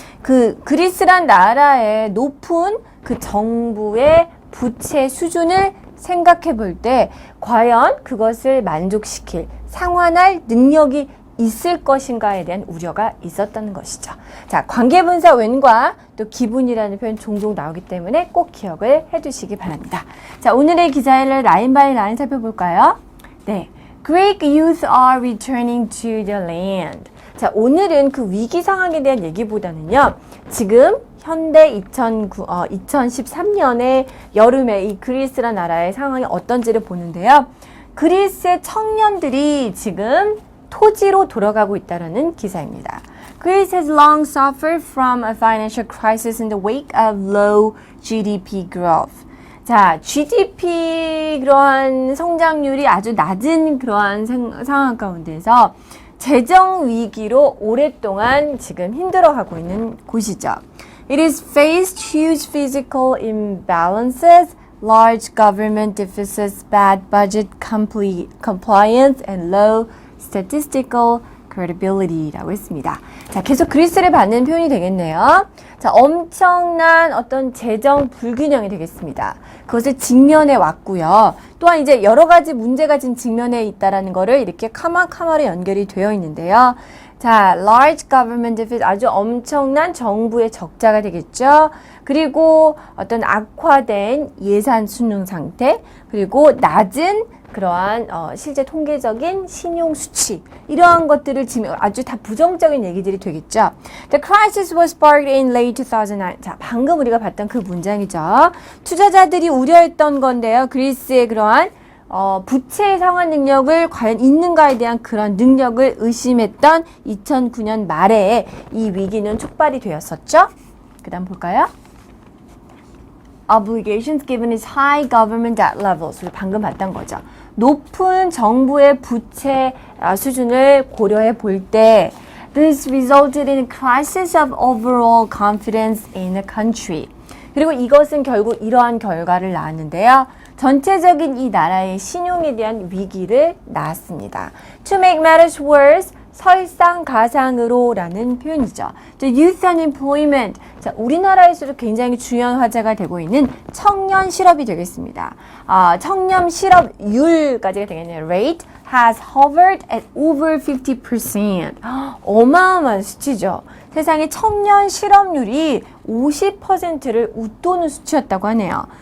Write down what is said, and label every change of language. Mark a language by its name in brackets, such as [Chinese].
[Korean] 그 그리스란 나라의 높은 그 정부의 부채 수준을 생각해 볼 때, 과연 그것을 만족시킬, 상환할 능력이 있을 것인가에 대한 우려가 있었다는 것이죠. 자, 관계분사 when과 또 기분이라는 표현 종종 나오기 때문에 꼭 기억을 해두시기 바랍니다. 자, 오늘의 기사를 라인 바이 라인 살펴볼까요? [English] 네, Greek youth are returning to the land. [Korean] 자, 오늘은 그 위기 상황에 대한 얘기보다는요, 지금 현대 2013년의 여름에 이 그리스라는 나라의 상황이 어떤지를 보는데요. 그리스의 청년들이 지금 토지로 돌아가고 있다는 기사입니다. [English] Greece has long suffered from a financial crisis in the wake of low GDP growth. [Korean] 자, GDP 그러한 성장률이 아주 낮은 그러한 상황 가운데서 재정 위기로 오랫동안 지금 힘들어하고 있는 곳이죠. [English] It has faced huge physical imbalances, large government deficits, bad budget compliance, and low statistical credibility [Korean] 라고 했습니다. 자, 계속 그리스를 받는 표현이 되겠네요. 자, 엄청난 어떤 재정 불균형이 되겠습니다. 그것을 직면해 왔고요. 또한 이제 여러 가지 문제가 지금 직면해 있다라는 거를 이렇게 카마카마로 연결이 되어 있는데요. 자, [English] large government deficit, [Korean] 아주 엄청난 정부의 적자가 되겠죠. 그리고 어떤 악화된 예산 순응 상태, 그리고 낮은 그러한 실제 통계적인 신용 수치, 이러한 것들을 지금 아주 다 부정적인 얘기들이 되겠죠. [English] The crisis was sparked in late 2009. [Korean] 자, 방금 우리가 봤던 그 문장이죠. 투자자들이 우려했던 건데요. 그리스의 그러한 부채 상환 능력을 과연 있는가에 대한 그런 능력을 의심했던 2009년 말에 이 위기는 촉발이 되었었죠. 그 다음 볼까요? [English] Obligations given its high government debt levels. [Korean] 우리 방금 봤던 거죠. 높은 정부의 부채 수준을 고려해 볼 때 [English] This resulted in a crisis of overall confidence in the country. [Korean] 그리고 이것은 결국 이러한 결과를 낳았는데요. 전체적인 이 나라의 신용에 대한 위기를 낳았습니다. [English] To make matters worse, [Korean] 설상가상으로 라는 표현이죠. [English] Youth unemployment. [Korean] 자, 우리나라에서도 굉장히 중요한 화제가 되고 있는 청년 실업이 되겠습니다. 청년 실업률까지가 되겠네요. [English] Rate has hovered at over 50%. [Korean] 어마어마한 수치죠. 세상의 청년 실업률이 50%를 웃도는 수치였다고 하네요.